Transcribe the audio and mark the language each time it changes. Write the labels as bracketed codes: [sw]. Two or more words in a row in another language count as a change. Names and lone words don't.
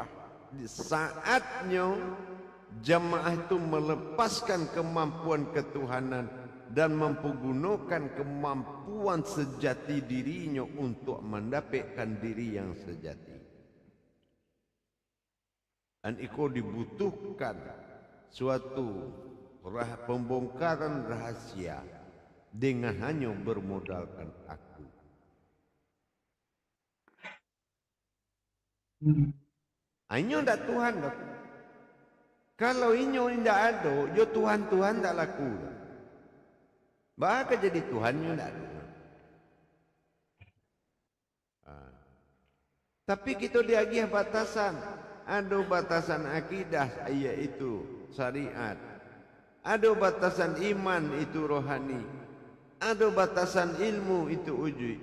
[id] Di saatnya jamaah itu melepaskan kemampuan ketuhanan dan mempergunakan kemampuan sejati dirinya untuk mendapatkan diri yang sejati. Dan itu dibutuhkan suatu pembongkaran rahasia dengan hanya bermodalkan aku. [min] Inyo ndak Tuhan dok. Kalau inyo ndak ada, yo Tuhan tak laku. Baka jadi Tuhan nyo ndak ada. [id] Tapi kita diagih batasan. Ada batasan akidah, yaitu syariat. Ada batasan iman, itu rohani. Ada batasan ilmu, itu ujud.